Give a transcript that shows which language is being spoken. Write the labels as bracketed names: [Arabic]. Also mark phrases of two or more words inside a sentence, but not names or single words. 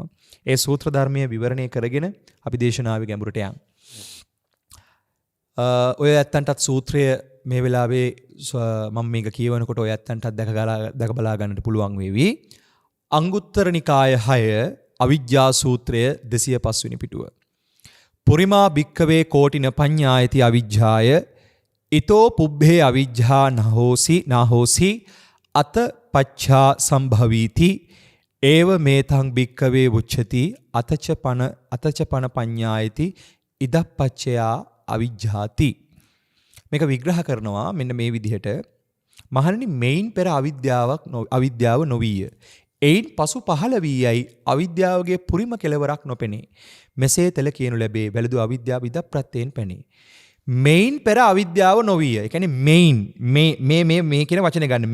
[Sinhala] ඒ සූත්‍ර ධර්මයේ විවරණය කරගෙන අපි දේශනාවේ ගැඹුරට යමු. ඔය ඇත්තන්ටත් සූත්‍රය මේ වෙලාවේ මම මේක කියවනකොට ඔය ඇත්තන්ටත් දැක බලා ගන්නට පුළුවන් වේවි. අංගුත්තර නිකාය 6 අවිජ්ජා සූත්‍රය 205 වෙනි පිටුව. [Pali] පුරිමා භික්ඛවේ කෝටින පඤ්ඤායති අවිජ්ජාය ඊතෝ පුබ්බේ අවිජ්ජා නහෝසි අත පච්ඡා සම්භවීති ඒව මේතං භික්ඛවේ උච්චති අතච පන පඤ්ඤායති ඉදප්පච්චයා අවිජ්ජාති. [Sinhala] මේක විග්‍රහ කරනවා මෙන්න මේ විදිහට. මහණනි මෙයින් පෙර අවිද්‍යාව නොවිය. එයින් පසු පහළ වී යයි අවිද්‍යාවගේ පුරිම කෙලවරක් නොපෙනේ. මෙසේ තල කියනු ලැබේ වැළඳු අවිද්‍යාව ඉදප්‍රත්‍යයෙන් පැනේ. මෙයින් පෙර අවිද්‍යාව නොවිය. ඒ කියන්නේ මේ කියන වචනේ ගන්න.